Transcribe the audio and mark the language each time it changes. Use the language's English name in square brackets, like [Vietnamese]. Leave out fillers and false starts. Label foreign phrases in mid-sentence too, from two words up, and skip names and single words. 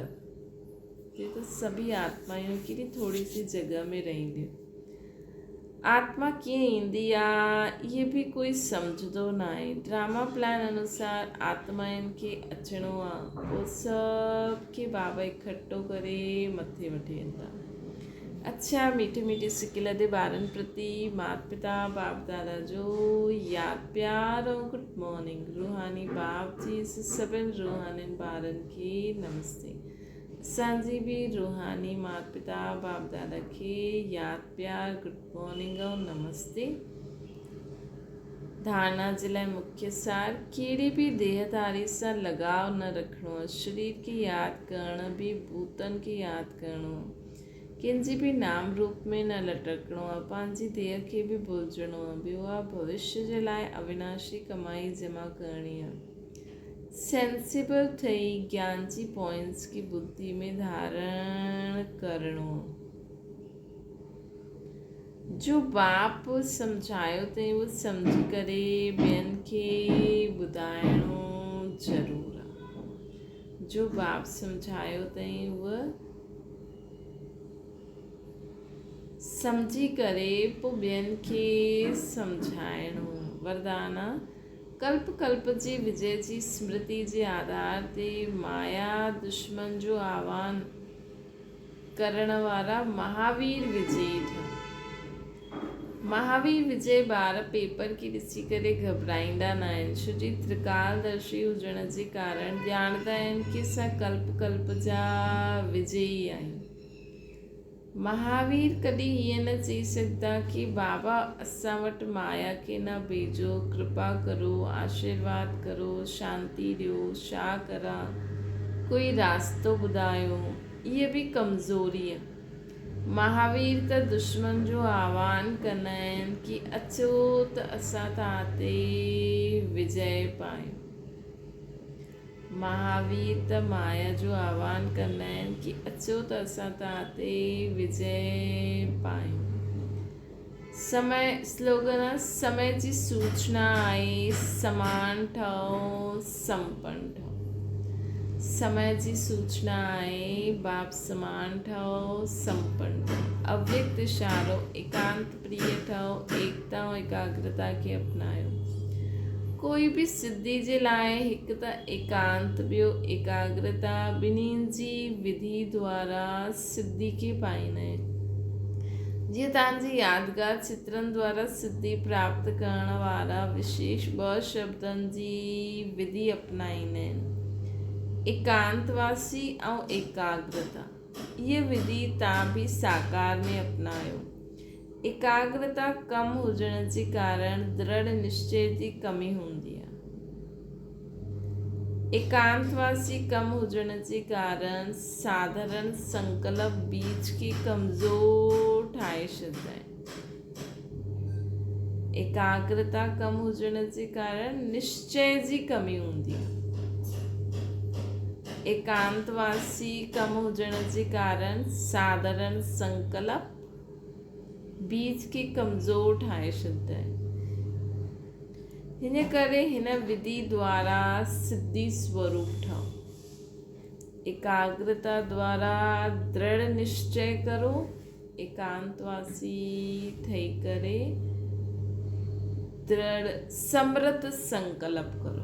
[Sindhi] हिते त सभी आत्मायूं केॾी थोरी सी जॻह में रहंदियूं। आत्मा कीअं ईंदी आहे इहे बि कोई सम्झंदो न आहे। ड्रामा प्लान अनुसार आत्माउनि खे अचिणो आहे, पोइ सभु खे बाबा इकठो करे मथे वठी वेंदा। अच्छा मीठे मीठे सिकिल ते ॿारनि प्रति माता पिता बाप दादा जो यादि प्यार ऐं [English] good morning. [Sindhi] रूहानी बाप जी सभिनि रूहानी ॿारनि खे नमस्ते। असांजी बि रूहानी माता पिता बाप दादा खे यादि प्यार [English] good morning [Sindhi] ऐं नमस्ते। धारणा जे लाइ मुख्य सार, कहिड़ी बि देहधारी सां लगाव न रखिणो आहे। शरीर खे यादि करण बि भूतनि खे यादि करिणो आहे। कंहिंजे बि नाम रूप में न लटकणो आहे। पंहिंजी देह खे बि भुलिजणो आहे। ॿियो आहे भविष्य जे लाइ अविनाशी कमाई जमा करणी आहे। सेंसिबल ठही ज्ञान जी पॉइंट्स की बुद्धि में धारण करिणो। जो बाप सम्झायो अथई उहो सम्झी करे ॿियनि खे ॿुधाइणो ज़रूरु आहे। जो बाप सम्झायो अथई उहा सम्झी करे पोइ ॿियनि खे सम्झाइणो। वरदान, कल्प कल्प जी विजय जी स्मृति जे आधार ते माया दुश्मन जो आह्वान करण वारा महावीर विजयी ठा। महावीर विजय ॿार पेपर खे ॾिसी करे घबराईंदा न आहिनि, छो जी त्रिकालदर्शी हुजण जे कारण ॼाणंदा आहिनि कि असां कल्प कल्प जा विजयी आहियूं। महावीर कॾहिं हीअं न चई सघंदा कि बाबा असां वटि माया खे न भेजो, कृपा करो, आशीर्वाद करो, शांती ॾियो, छा करां, कोई रास्तो ॿुधायो। इहा बि कमज़ोरी आहे। महावीर त दुश्मन जो आह्वान कंदा आहिनि कि अचो त असां तव्हां ते विजय पायूं। महावीर त माया जो आह्वान कंदा आहिनि कि अचो त असां तव्हां ते विजय पायूं। समय स्लोगन आहे, समय जी सूचना आहे, समान ठहो, संपन्न ठहो। समय जी सूचना आहे, बाप समान ठहो, संपन्न ठहो। अव्यक्त इशारो, एकांत प्रिय ठहो, एकता ऐं एकाग्रता खे अपनायो। कोई बि सिद्धि जे लाइ हिकु त एकांत, ॿियो एकाग्रता, ॿिन्हिनि जी विधि द्वारा सिद्धि खे पाईंदा आहिनि। जीअं तव्हांजी यादगार चित्रनि द्वारा सिद्धि प्राप्त करण वारा विशेष 2 शब्दनि जी विधि अपनाईंदा आहिनि। एकांतवासी ऐं एकाग्रता, ये विधि तव्हां बि साकार में अपनायो। एकाग्रता कम हुजण जे कारण दृढ़ निश्चय जी कमी हूंदी आहे। एकांतवासी कम हुजण जे कारण साधारण संकल्प बीज खे कमज़ोर ठाहे छॾींदा आहिनि। एकाग्रता कम हुजण जे कारण निश्चय जी कमी हूंदी आहे। एकांतवासी कम हुजण जे कारण साधारण संकल्प बीज खे कमज़ोर ठाहे छॾींदा आहिनि। हिन करे हिन विधि द्वारा सिद्धि स्वरूप ठहो। एकाग्रता द्वारा दृढ़ निश्चय करो, एकांतवासी थई करे दृढ़ समृद्ध संकल्प करो।